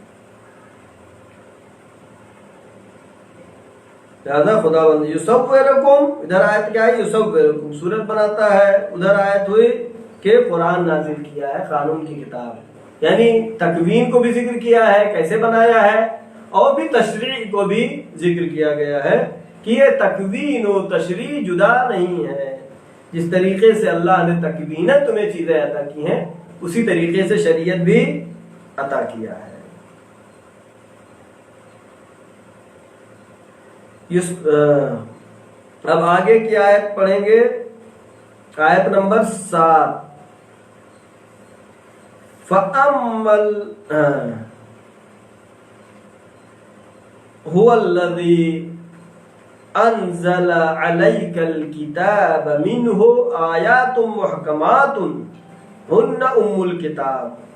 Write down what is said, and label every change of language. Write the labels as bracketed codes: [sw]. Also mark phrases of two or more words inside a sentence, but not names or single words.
[ur] لہذا خدا بند یصورکم، ادھر آیت کیا ہے، یصورکم صورت بناتا ہے، ادھر آیت ہوئی کہ قرآن نازل کیا ہے، قانون کی کتاب، یعنی تکوین کو بھی ذکر کیا ہے کیسے بنایا ہے، اور بھی تشریع کو بھی ذکر کیا گیا ہے کہ یہ تکوین و تشریع جدا نہیں ہے۔ جس طریقے سے اللہ نے تکویناً تمہیں چیزیں عطا کی ہیں، اسی طریقے سے شریعت بھی عطا کیا ہے۔ اب آگے کی آیت پڑھیں گے، آیت نمبر 7۔ [ar] هو الذي انزل عليك الكتاب منه آيات محكمات هن الكتاب